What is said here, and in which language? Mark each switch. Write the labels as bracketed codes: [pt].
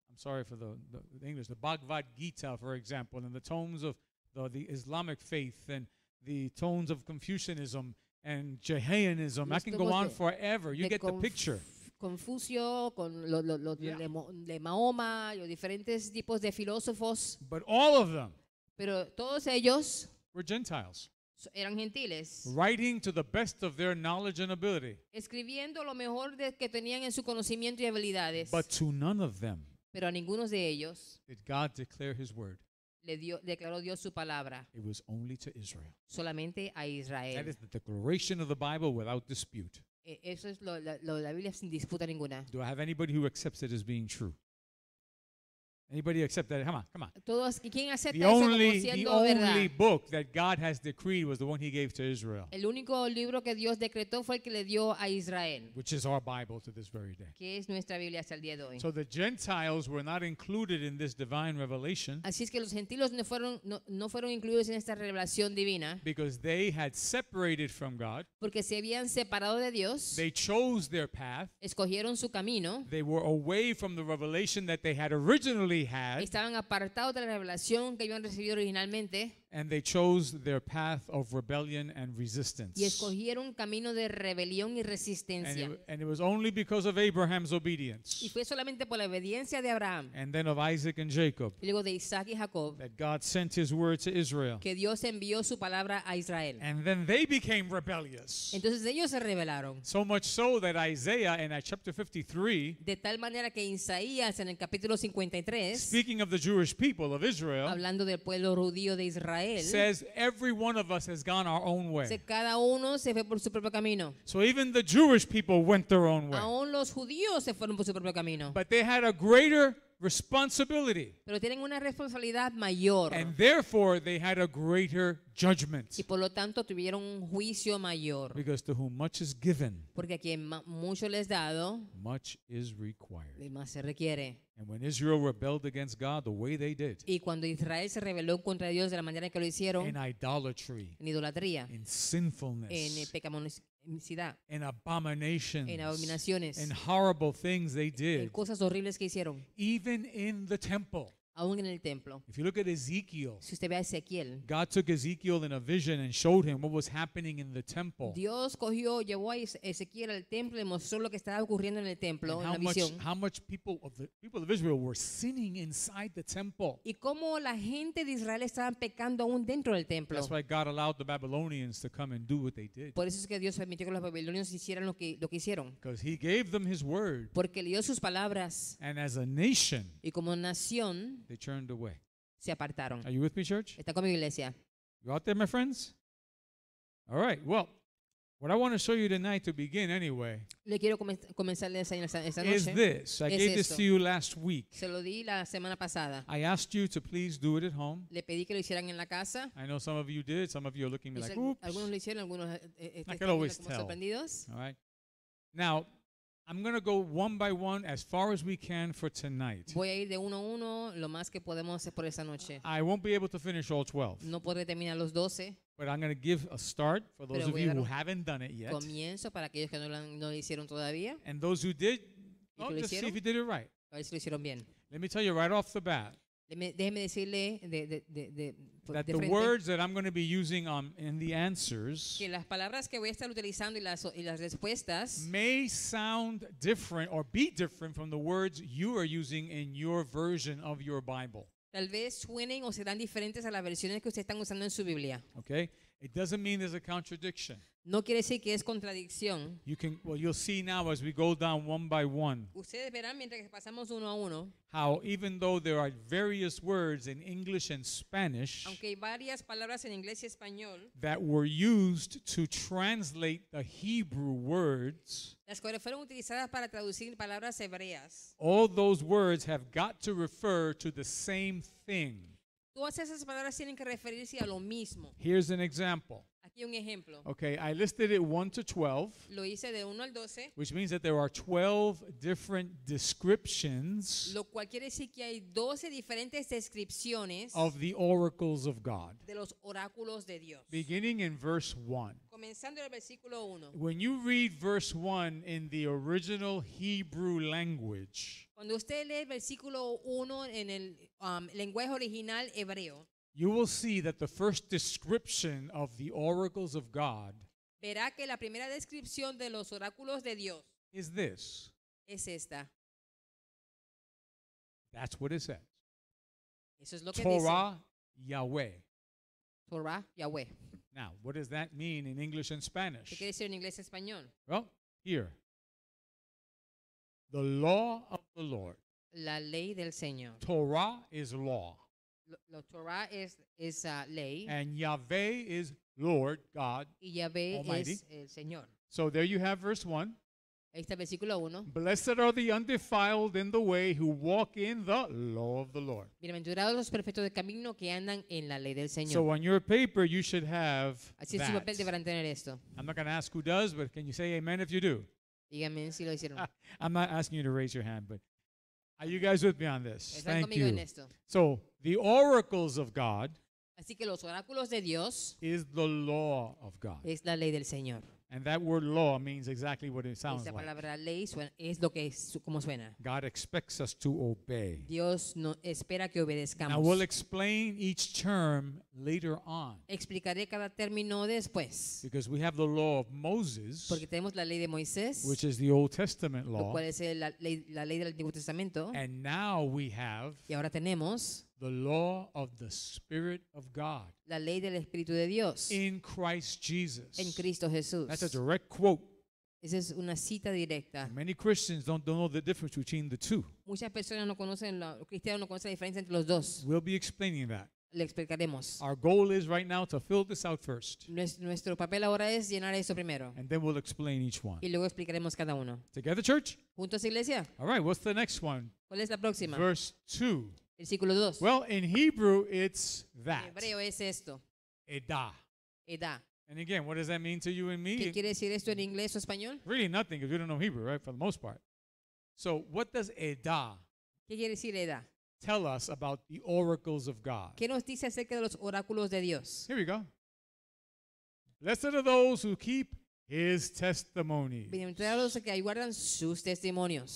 [en] I'm sorry for the English. The Bhagavad Gita, for example, and the tones of the Islamic faith and the tones of Confucianism and Jainism. I [es] Los [en] can go [es] tomos [en] on [es] de- [en] forever. You [es] de [en] get the picture. [es] Confucio, con [en] Yeah. [es] de Mahoma, los diferentes tipos de filósofos. [en] But all of them [es] Pero todos ellos [en] were Gentiles, [es] eran gentiles, [en] writing to the best of their knowledge and ability. [es] escribiendo lo mejor que tenían en su conocimiento y habilidades. [en] But to none of them [es] Pero a ninguno de ellos [en] did God declare his word. [es] declaró Dios su palabra, [en] It was only to Israel. [es] solamente a [en] That [es] Israel. [en] is the declaration of the Bible without dispute. [es] Eso es lo de la Biblia sin disputa ninguna. [en] Do I have anybody who accepts it as being true? Anybody accept that? Come on, come on. [es] Todos, ¿y quién acepta [en] The [es] eso como [en] only [es] siendo verdad? [en] book that God has decreed was the one he gave to Israel, [es] El único libro que Dios decretó fue el que le dio a Israel, [en] which is our Bible to this very day. [es] que es nuestra Biblia hasta el día de hoy. [en] So the Gentiles were not included in this divine revelation [es] Así es que los gentiles no fueron incluidos en esta revelación divina [en] because they had separated from God. [es] porque se habían separado de Dios, [en] They chose their path. [es] escogieron su camino, [en] They were away from the revelation that they had originally had, [es] estaban apartados de la revelación que habían recibido originalmente [en] and they chose their path of rebellion and [es] y [en] resistance. [es] escogieron un camino de rebelión y [en] And [es] resistencia. [en] it was only because of Abraham's [es] Y [en] obedience [es] fue solamente por la obediencia de Abraham [en] and then of Isaac and Jacob [es] y luego de Isaac y Jacob [en] that God sent his word to Israel. [es] que Dios envió su palabra a Israel. [en] And then they became rebellious. [es] Entonces ellos se rebelaron. [en] So much so that Isaiah in chapter 53, [es] De tal manera que Isaías en el capítulo 53, [en] speaking of the Jewish people of Israel, [es] hablando del pueblo judío de Israel, [en] says every one of us has gone our own way. [es] cada uno se fue por su propio camino. [en] So even the Jewish people went their own way. [es] Aún los judíos se fueron por su propio camino. [en] But they had a greater responsibility. [es] Pero tienen una responsabilidad mayor. [en] And therefore they had a greater judgment. [es] Y por lo tanto tuvieron un juicio mayor. [en] Because to whom much is given, [es] Porque a quien mucho les dado, [en] much is required. [es] más se requiere. [en] And when Israel rebelled against God the way they did, [es] Y cuando Israel se rebeló contra Dios de la manera que lo hicieron, [en] in idolatry, [es] en idolatría, [en] in [es] en [en] sinfulness, [es] pecaminosidad, [en] in abominations, [es] en abominaciones, [en] in horrible things they [es] en [en] did, [es] cosas horribles que hicieron, [en] even in the temple. [es] aún en el templo. [en] If you look at Ezekiel, [es] Si usted ve a Ezequiel, [en] God took Ezekiel in a vision and showed him what was happening in the temple. [es] Dios llevó a Ezequiel al templo y mostró lo que estaba ocurriendo en el templo, [en] And [es] en la visión. [en] how much people of Israel were sinning inside the temple. [es] Y cómo la gente de Israel estaban pecando aún dentro del templo. [en] That's why God allowed the Babylonians to come and do what they did. [es] Por eso es que Dios permitió que los babilonios hicieran lo que hicieron. [en] Because he gave them his word. [es] Porque le dio sus palabras [en] And as a nation, [es] y como nación [en] they turned away. [es] se apartaron. [en] Are you with me, church? [es] ¿Está con mi iglesia? [en] You out there, my friends? All right. Well, what I want to show you tonight to begin anyway [es] Le quiero comenzar a enseñar esta [en] is [es] noche. [en] this. I [es] Es [en] gave this [es] esto. [en] to you last week. [es] Se lo di la semana pasada. [en] I asked you to please do it at home. [es] Le pedí que lo hicieran en la casa. [en] I know some of you did. Some of you are looking at me like, [es] Algunos lo hicieron, algunos [en] I [es] están [en] can always [es] como [en] tell. [es] sorprendidos. [en] All right. Now, I'm going to go one by one as far as we can for tonight. [es] Voy a ir de uno a uno lo más que podemos por esta noche. [en] I won't be able to finish all 12, [es] No podré terminar los 12. [en] but I'm going to give a start for those [es] Pero [en] of [es] voy a [en] you [es] dar [en] who [es] un [en] haven't done it yet. [es] Comienzo para aquellos que no lo hicieron todavía. [en] And those who did, [es] ¿Y [en] oh, [es] que lo [en] just see if [es] hicieron? [en] you did it right. [es] A ver si lo hicieron bien. [en] Let me tell you right off the bat [es] Déjeme decirle [en] that [es] de [en] the [es] frente [en] words that I'm going to be using in the answers [es] que las palabras que voy a estar utilizando y las respuestas [en] may sound different or be different from the words you are using in your version of your Bible. [es] tal vez suenen o serán diferentes a las versiones que ustedes están usando en su Biblia. [en] Okay? It doesn't mean there's a contradiction. [es] No quiere decir que es contradicción. [en] You'll see now as we go down one by one [es] Ustedes verán mientras que pasamos uno a uno, [en] how even though there are various words in English and Spanish [es] aunque hay varias palabras en inglés y español, [en] that were used to translate the Hebrew words, [es] las cuales fueron utilizadas para traducir palabras hebreas, [en] all those words have got to refer to the same thing. [es] todas esas palabras tienen que referirse a lo mismo. [en] Here's an example. [es] Aquí un ejemplo. [en] Okay, I listed it 1 to 12, [es] Lo hice de 1 al 12, [en] which means that there are 12 different descriptions [es] lo cual quiere decir que hay 12 diferentes descripciones [en] of the oracles of God, [es] de los oráculos de Dios. [en] beginning in verse 1. [es] Comenzando en el versículo 1. [en] When you read verse 1 in the original Hebrew language, [es] Cuando usted lee el versículo 1 en el lenguaje original hebreo, [en] you will see that the first description of the oracles of God [es] verá que la primera descripción de los oráculos de Dios [en] is this. [es] es esta. [en] That's what it says. [es] Eso es lo que dice. [en] Torah Yahweh. [es] Torah, Yahweh. [en] Now, what does that mean in English and [es] ¿Qué [en] Spanish? [es] quiere decir en inglés y español? [en] Well, here. The law of the Lord. [es] La ley del Señor. [en] Torah is law. [es] Torah es ley [en] And Yahweh is Lord, God. [es] y Yahvé [en] Almighty. [es] es el Señor. [en] So there you have verse 1. [es] Ahí está el versículo 1. [en] Blessed are the undefiled in the way who walk in the law of the Lord. [es] Bienaventurados los perfectos de camino que andan en la ley del [en] So [es] Señor. [en] on your paper, you should have [es] Así en su [en] that. [es] papel deberán tener esto. [en] I'm not going to ask who does, but can you say amen if you do? [es] Díganme si lo hicieron. [en] I'm not asking you to raise your hand, but are you guys with me on this? [es] Están [en] Thank [es] conmigo en [en] you. [es] esto. [en] So the oracles of God [es] Así que los oráculos de Dios [en] is the law of God. [es] es la ley del Señor. [en] And that word law means exactly what it sounds [es] Esta [en] like. [es] palabra ley es lo que es, como suena. [en] God expects us to obey. [es] Dios no espera que [en] Now [es] obedezcamos. [en] we'll explain each term later on [es] Explicaré cada término después. [en] because we have the law of Moses, [es] Porque tenemos la ley de Moisés, [en] which is the Old Testament [es] lo [en] law, [es] cual es la ley del Antiguo Testamento. [en] and now we have [es] Y ahora tenemos [en] the law of the Spirit of God [es] la ley del Espíritu de Dios [en] in Christ Jesus. [es] en Cristo Jesús. [en] That's a direct quote. [es] Esa es una cita directa. [en] Many Christians don't know the difference between the two. [es] Muchas personas no conocen, los cristianos no conocen la diferencia entre los dos. [en] We'll be explaining that. [es] Le explicaremos. [en] Our goal is right now to fill this out first, [es] Nuestro papel ahora es llenar eso primero. [en] and then we'll explain each one. [es] Y luego explicaremos cada uno. [en] Together, church? [es] ¿Juntos, iglesia? [en] All right, what's the next one? [es] ¿Cuál es la próxima? [en] Verse 2. [es] Versículo 2. [en] Well, in Hebrew, it's [es] En [en] that. [es] hebreo es esto. [en] Edah. [es] Edad. [en] And again, what does that mean to you and [es] ¿Qué [en] me? [es] quiere decir esto en inglés o español? [en] Really nothing, because we don't know Hebrew, right, for the most part. So what does Edah [es] ¿Qué quiere decir edad? [en] tell us about the oracles of God? [es] ¿Qué nos dice acerca de los oráculos de Dios? [en] Here we go. Blessed are those who keep his testimonies, [es] Bienaventurados los que guardan sus testimonios